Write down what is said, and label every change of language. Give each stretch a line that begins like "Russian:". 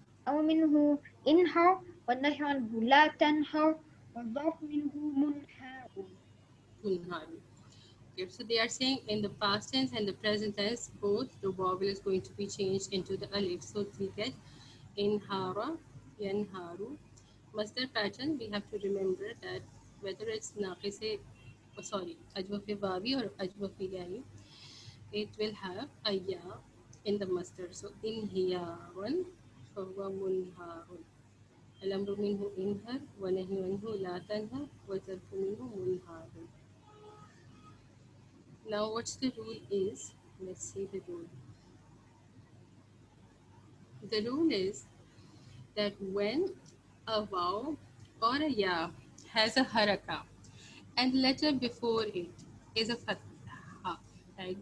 Arabic: أو منه انهر والنهي عنه لا تنهر والظرف منه منهار. Munharu.
English: Okay, so they are saying in the past tense and the present tense, both the vowel is going to be changed into the alif. So we get inhara, yanharu. Masdar pattern, we have to remember that whether it's naqise, ajwa fi wawi or ajwa fi ya'i, it will have a ya in the masdar. So inhiyaran, fahuwa munharun.
Arabic: الأمر منه انهر ونهي عنه لا تنهر والظرف منه منهار.
English: Now what's the rule is, let's see the rule. The rule is that when a vav or a ya has a haraka and the letter before it is a fatha, right?